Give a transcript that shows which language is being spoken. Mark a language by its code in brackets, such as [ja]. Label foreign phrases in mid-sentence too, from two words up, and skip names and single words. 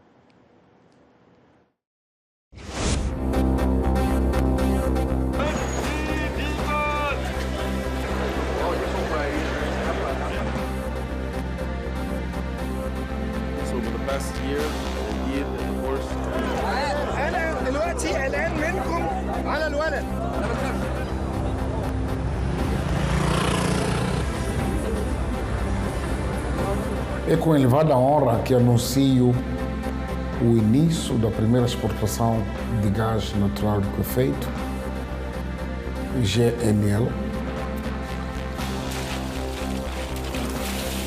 [en] Last year, we did the course. [ar] أنا دلوقتي قلقان منكم على الولد. [pt] É com elevada honra que anuncio o início da primeira exportação de gás natural liquefeito, GNL,